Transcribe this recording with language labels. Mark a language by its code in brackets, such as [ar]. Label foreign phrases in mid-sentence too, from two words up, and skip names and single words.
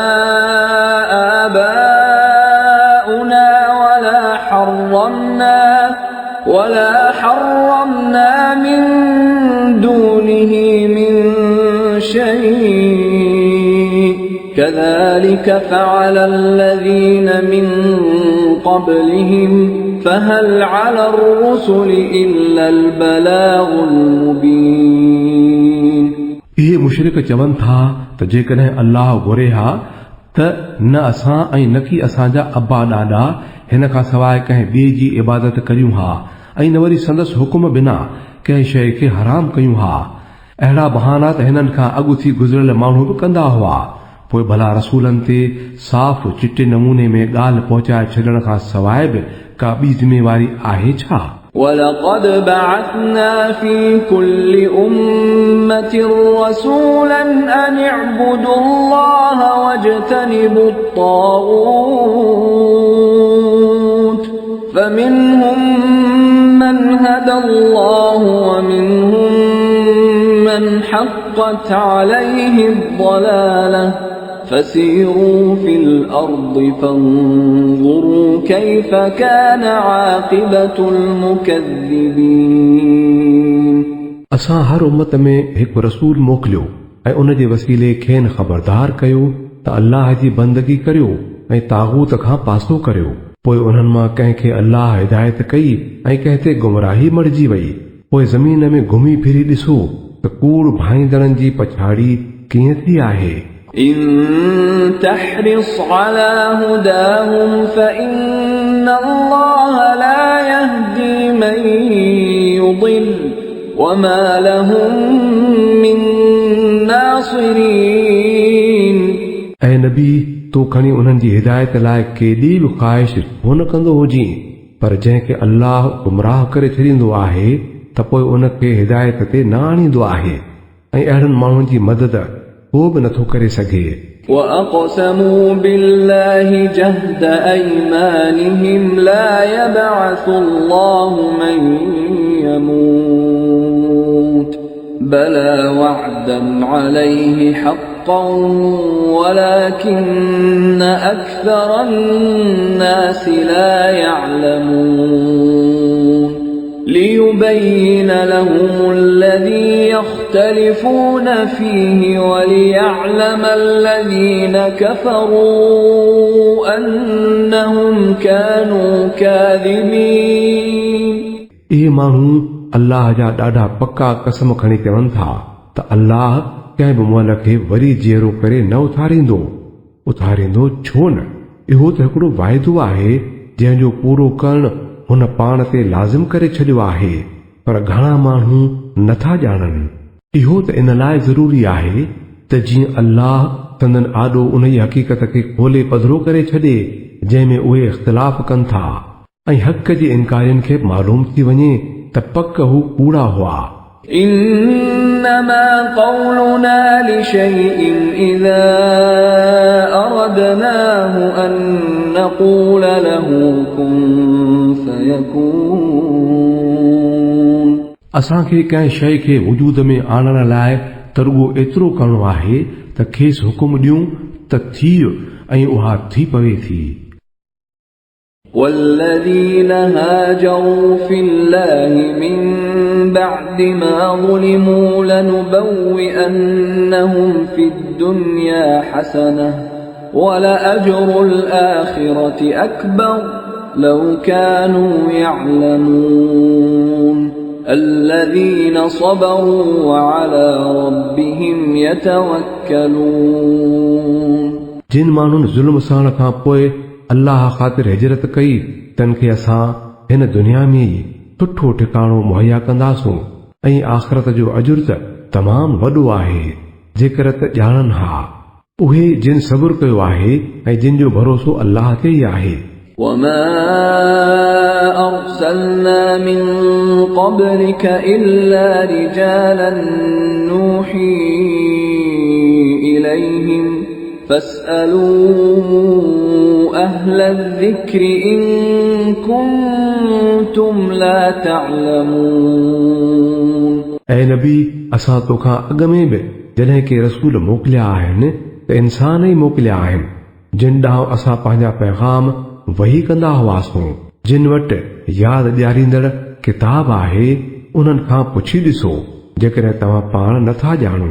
[ar] آباؤنا ولا حرمنا من دونه من شيء كذلك فعل الذين من قبلهم فهل على الرسل إلا البلاغ المبين। [sd] इहे मुशरिक चवनि था त जेकॾहिं अल्लाह घुरे हा त न असां ऐं न की असांजा अब्बा ॾाॾा हिन खां सवाइ कंहिं ॿिए जी इबादत करियूं हा ऐं न वरी संदसि हुकुम बिना कंहिं शइ खे हराम कयूं हा। अहिड़ा बहाना त हिननि खां अॻु थी गुज़िरियल माण्हू बि कंदा हुआ। पोइ भला रसूलनि ते साफ़ चिटे नमूने में ॻाल्हि पहुचाए छॾण खां सवाइ बि का ॿी ज़िम्मेवारी आहे छा؟ [ar] ولقد بعثنا في كل أمة رسولا أن اعبدوا الله واجتنبوا الطاغوت فمنهم من هدى الله ومنهم من حقت عليه الضلالة فسيروا في الأرض فانظروا كيف كان عاقبة المكذبين। [sd] असां हर उम्मत में हिकु रसूल मोकिलियो ऐं उन जे वसीले खेनि ख़बरदार कयो त अल्लाह जी बंदगी करियो ऐं तागूत खां पासो करियो। पोइ उन्हनि मां कंहिंखे अल्लाह हिदायत कई ऐं कंहिं ते गुमराही मटिजी वई। पोइ ज़मीन में घुमी फिरी ॾिसो त कूड़ भाईंदड़नि जी पछाड़ी कीअं थी आहे। [ar] إن تحرص على هداهم فإن الله لا يهدي من يضل وما لهم من ناصرين। [sd] ऐं नबी तूं खणी उन्हनि जी हिदायत लाइ केॾी बि ख़्वाहिश छो न कंदो हुजीं, पर जंहिंखे अल्लाह गुमराह करे छॾींदो आहे त पोइ उनखे हिदायत ते न आणींदो आहे ऐं अहिड़नि माण्हुनि जी मदद को बि नथो करे सघे। [ar] وأقسموا بالله جهد أيمانهم لا يبعث الله من يموت بلى وعدا عليه حقا ولكن أكثر الناس لا يعلمون ليبين لهم الذي يختلفون فيه وليعلم الذين كفروا أنهم كانوا كاذبين। [sd] इहे माण्हू अल्लाह जा ॾाढा पक्का कसम खणी चवनि था त अल्लाह कंहिं बि मुअल खे वरी जीअरो करे न उथारींदो छो न। इहो त हिकिड़ो वाइदो आहे जंहिंजो पूरो करणु हुन पाण ते लाज़िम करे छॾियो आहे, पर घणा माण्हू नथा ॼाणनि। इहो त इन लाइ ज़रूरी आहे त जीअं अल्लाह संदन आॾो उन जी हक़ीक़त खे खोले पधरो करे छॾे जंहिं में उहे इख़्तिलाफ़ कनि था ऐं हक़ जे इनकारियुनि खे मालूम थी वञे त पक हू कूड़ा हुआ। [ar] إنما قولنا لشيء إذا أردناه أن نقول له كن فيكون। [sd] असांखे कंहिं शइ खे वजूद में आणण लाइ तरुगो एतिरो करणो आहे त खेसि हुकुम ॾियूं त थी ऐं उहा थी पवे थी। [ar] والذين هاجروا في الله من بعد ما ظلموا لنبوئنهم في الدنيا حسنة ولأجر الآخرة أكبر لو كانوا يعلمون الذين صبروا وعلى ربهم يتوكلون। [sd] जिन माण्हुनि ज़ुल्म सहण खां पोइ अल्लाह ख़ातिर हिजरत कई तन खे असां हिन दुनिया में ई सुठो ठिकाणो मुहैया कंदासूं ऐं आख़िरत जो अजुर त तमामु वॾो आहे। जेकर त ॼाणनि हा उहे जिन सब्र कयो आहे ऐं जिन जो भरोसो अल्लाह ते ई आहे। [ar] وما أرسلنا من قبلك إلا رجالا نوحي إليهم فاسألوا أهل الذكر إن كنتم لا تعلمون। [sd] ऐं नबी असां तोखां अॻ में बि जॾहिं के रसूल मोकिलिया आहिनि त इंसान ई मोकिलिया आहिनि जिन ॾांहुं असां पंहिंजा पैगाम वही कंदा हुआसीं। जिन वटि यादि ॾियारींदड़ किताब आहे उन्हनि खां पुछी ॾिसो जेकॾहिं तव्हां पाण नथा ॼाणो।